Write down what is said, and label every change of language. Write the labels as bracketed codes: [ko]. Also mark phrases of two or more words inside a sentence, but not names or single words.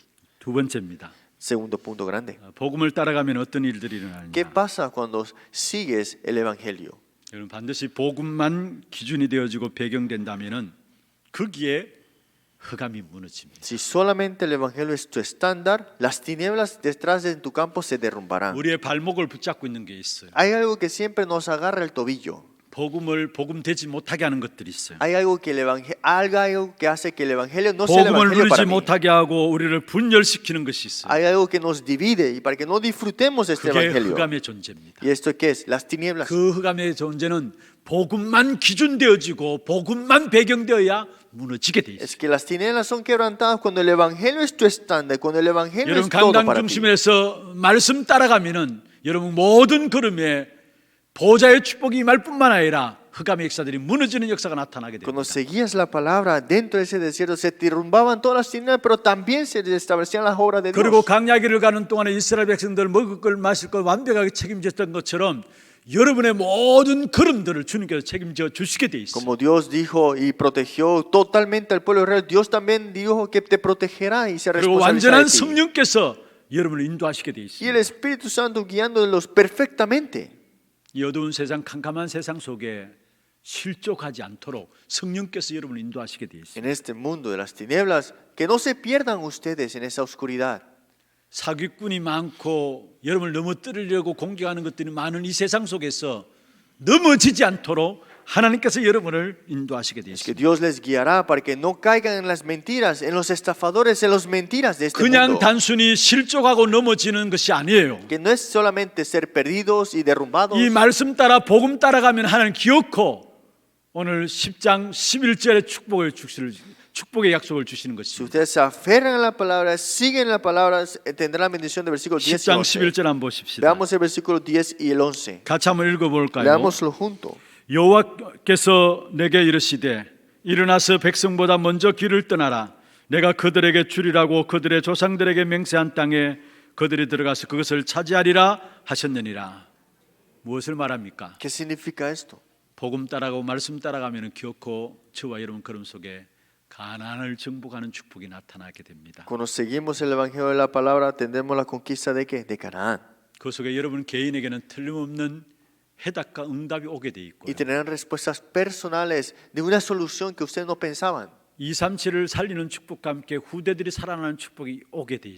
[ko] 두 번째입니다. [es] Segundo punto grande. [ko] 복음을 따라가면 어떤 일들이 [es] ¿Qué [ko] 일어나느냐? [es] pasa cuando sigues el evangelio? [ko] 여러분 반드시 복음만 기준이 되어지고 배경된다면은 거기에 흑암이 무너집니다. [es] Si solamente el evangelio es tu estándar, las tinieblas detrás de tu campo se derrumbarán. [ko] 우리의 발목을 붙잡고 있는 게 있어요. [es] Hay algo que siempre nos agarra el tobillo. [ko] 복음을 복음되지 못하게 하는 것들이 있어요. [es] Hay algo que algo que hace que el evangelio no sea el [ko] 복음을 [es] evangelio para [ko] 누리지 [es] mí. [ko] 못하게 하고 우리를 분열시키는 것이 있어요. [es] Hay algo que nos divide y para que no disfrutemos este [ko] 그게 [es] evangelio. [ko] 흑암의 존재입니다. [es] ¿Y esto qué es? Las tinieblas. [ko] 그 흑암의 존재는 복음만 기준되어지고 복음만 배경되어야 무너지게 돼 있어요. [es] Es que las tinieblas son quebrantadas cuando el evangelio es tu estándar, cuando el evangelio [ko] 여러분 [es] es todo [ko] 강단 [es] para ti. [ko] 중심에서 말씀 따라가면은 여러분 모든 걸음에 보좌의 축복이 임할 뿐만 아니라 흑암의 역사들이 무너지는 역사가 나타나게 [es] Cuando [ko] 됩니다. [es] seguías la palabra dentro de ese desierto se derrumbaban todas las tinieblas, pero también se establecían las obras de [ko] 그리고 [es] Dios. [ko] 광야길을 가는 동안에 이스라엘 백성들 먹을 걸 마실 걸 완벽하게 책임졌던 것처럼 여러분의 모든 걸음들을 주님께서 책임져 주시게 돼 있어요. [es] Como Dios dijo y protegió totalmente al pueblo israelí, Dios también dijo que te protegerá y se [ko] 그리고 [es] responsabilizará [ko] 완전한 [es] de ti. [ko] 성령께서 여러분을 인도하시게 돼 [es] Y [ko] 있어요. [es] el Espíritu Santo guiándolos perfectamente. [ko] 이 어두운 세상, 캄캄한 세상 속에 실족하지 않도록 성령께서 여러분을 인도하시게 돼 있어요. [es] En este mundo de las tinieblas, que no se pierdan ustedes en esa oscuridad. [ko] 사기꾼이 많고 여러분을 넘어뜨리려고 공격하는 것들이 많은 이 세상 속에서 넘어지지 않도록 하나님께서 여러분을 인도하시게 돼 [es] Es que [ko] 있습니다. [es] Dios les guiará para que no caigan en las mentiras, en los estafadores, en las mentiras de este [ko] 그냥 [es] mundo. [ko] 단순히 실족하고 넘어지는 것이 아니에요. [es] Que no es solamente ser perdidos y derrumbados. [ko] 이 말씀 따라 복음 따라가면 하나님 기억코 오늘 10장 11절의 축복의 약속을 주시는 [es] Si [ko] 것입니다. [es] ustedes se aferran a la palabra, siguen la palabra, tendrán la bendición del versículo 10 y [ko] 10장 [es] 11. [ko] 11절 한번 보십시다. [es] Veamos el versículo 10 y el 11. [ko] 같이 한번 읽어볼까요? [es] Leámoslo juntos. [ko] 여호와께서 내게 이르시되 일어나서 백성보다 먼저 길을 떠나라. 내가 그들에게 주리라고 그들의 조상들에게 맹세한 땅에 그들이 들어가서 그것을 차지하리라 하셨느니라. 무엇을 말합니까? [es] ¿Qué significa esto? [ko] 복음 따라가고 말씀 따라가면 기어코 저와 여러분 걸음 속에 가나안을 정복하는 축복이 나타나게 됩니다. [es] Cuando seguimos el evangelio de la palabra, tendremos la conquista de ¿qué? De Canaán. [ko] 그 속에 여러분 개인에게는 틀림없는 해답과 응답이 오게 돼 있고요. [es] Y tendrán respuestas personales de una solución que ustedes no pensaban. [ko] 237을 살리는 축복과 함께 후대들이 살아나는 축복이 오게 돼